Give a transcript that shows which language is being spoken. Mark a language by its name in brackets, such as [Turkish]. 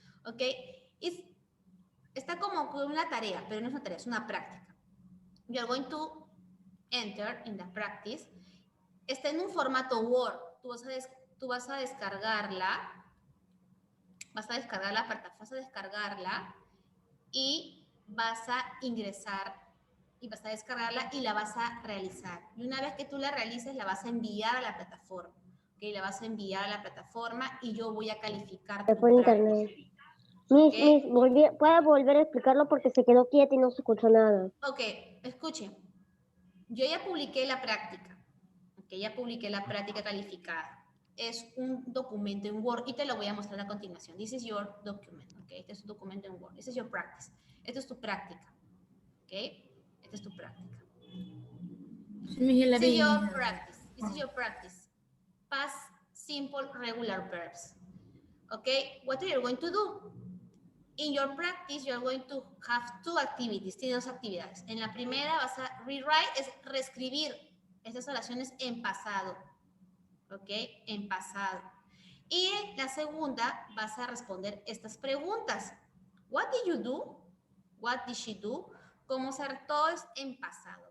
[Spanish] Okay, está como una tarea, pero no es una tarea, es una práctica. [English] You are going to enter in the practice. [Spanish] Está en un formato Word. Tú vas a descargarla. Vas a descargarla y vas a ingresar y vas a descargarla y la vas a realizar. Y una vez que tú la realices, la vas a enviar a la plataforma. Okay, la vas a enviar a la plataforma y yo voy a calificar tu por internet. ¿Okay? ¿Puede volver a explicarlo porque se quedó quieta y no se escuchó nada? Ok, escuchen. Yo ya publiqué la práctica. Ok, ya publiqué la práctica calificada. Es un documento en Word y te lo voy a mostrar a continuación. [English] This is your document. [Spanish] Ok, este es un documento en Word. [English] This is your practice. [Spanish] Esto es tu práctica. [English] Ok, [Spanish] esta es tu práctica. [English] This is your practice. This is your practice. Past simple regular verbs. Okay, what are you going to do? In your practice, you are going to have two activities. [Spanish] Tienes dos actividades. En la primera vas a rewrite, es reescribir estas oraciones en pasado. ¿Ok? En pasado. Y en la segunda vas a responder estas preguntas. [English] What did you do? What did she do? [Spanish] Como ser todo es en pasado.